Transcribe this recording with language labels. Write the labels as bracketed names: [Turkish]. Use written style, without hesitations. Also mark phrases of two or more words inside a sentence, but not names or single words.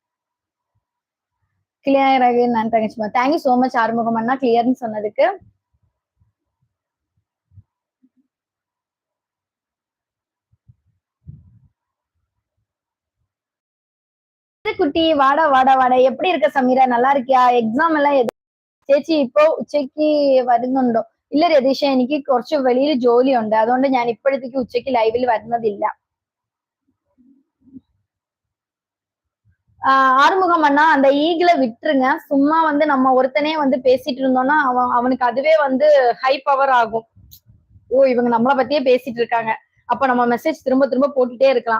[Tamil] கிளியராகவே நான் தங்கச்சிமா [English] thank you so much [Tamil] ஆறுமுகம் அண்ணா கிளியர்னு சொன்னதுக்கு. குட்டி வாடா வாடா வாடா, எப்படி இருக்க சமீரா? நல்லா இருக்கியா? [Malayalam] എക്സാം എല്ലാം ചേച്ചി ഇപ്പോ ഉച്ചയ്ക്ക് വരുന്നുണ്ടോ? ഇല്ല രതീഷ, എനിക്ക് കുറച്ച് വെളിയിൽ ജോലിയുണ്ട്. അതുകൊണ്ട് ഞാൻ ഇപ്പോഴത്തേക്ക് ഉച്ചയ്ക്ക് ലൈവിൽ വരുന്നതില്ല. [Tamil] ஆறுமுகம் அண்ணா அந்த ஈகிளை விட்டுருங்க. சும்மா வந்து நம்ம ஒருத்தனே வந்து பேசிட்டு இருந்தோம்னா அவனுக்கு அதுவே வந்து [English] high power [Tamil] ஆகும். ஓ இவங்க நம்மளை பத்தியே பேசிட்டு இருக்காங்க, அப்ப நம்ம மெசேஜ் திரும்ப திரும்ப போட்டுட்டே இருக்கலாம்.